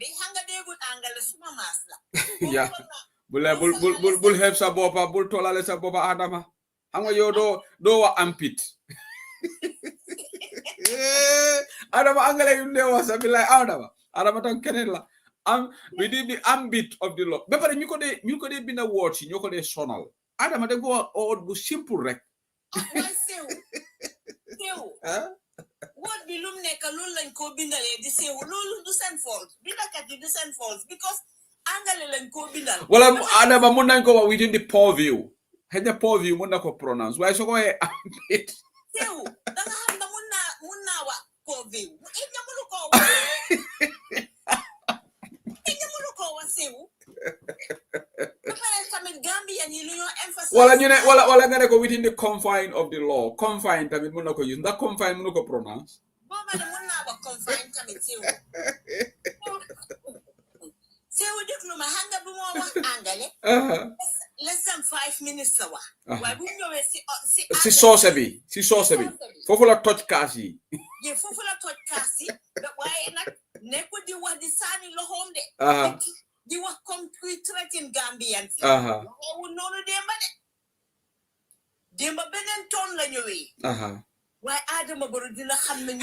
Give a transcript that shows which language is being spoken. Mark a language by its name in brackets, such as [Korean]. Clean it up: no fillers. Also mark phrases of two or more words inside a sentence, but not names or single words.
[Wolof] ya bul xeeb sa boppa bul tollale sa boppa Adama xam nga yow doo wax ampit Adama angale yu ne wax sa billahi Adama tam keneen la [English] we did the ambit of the law [Wolof] ba pare ñu ko dee binda word si ñoo ko dee sonal Adama da go word bu simple rek word bi lum nekk loolu lañ ko bindalee di sew loolu du seen fault bindakat yi du seen fault because angale lañ ko bindal wala Adama mun nañ ko wax [English] within the purview [Wolof] xëy na purview mun na ko pronounce waaye soo ko waxee ambit sew da nga xam ne mun naa wax purview ñamulu ko wax sew ba pare tamit Gambia ni lu ñoo emphasize wala ñu ne wala nga ne ko [English] within the confine of the law [Wolof] confine tamit mun na ko use ndax confine mun na ko pronounce booba de mun naa wax confine tamit sew déglu ma xam nga bu moo wax angale [English] less than 5 minutes [Wolof] la wax waaye bu ñëwee si soose bi foofu la toj kaas yi foofu la toj kaas yi waaye nag nekku di wax di saani loxoom de di wax comme kuy threaten Gambian si waxeewul noonu démba beneen toon la ñëwee waaye Adama Barrow dina xam ne